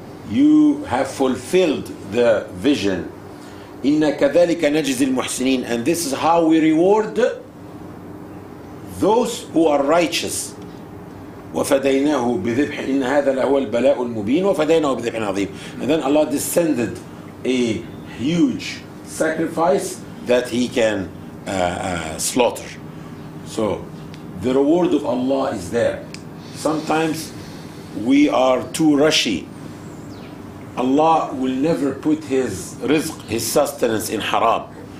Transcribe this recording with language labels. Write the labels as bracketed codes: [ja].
[en] You have fulfilled the vision. [ar] إن كذلك نجزي المحسنين." [en] And this is how we reward those who are righteous. [ar] وفديناه بذبح إن هذا لهو البلاء المبين وفديناه بذبح عظيم. [en] And then Allah descended a huge sacrifice that he can slaughter. So the reward of Allah is there. Sometimes we are too rushy. Allah will never put his rizq, his sustenance, in haram.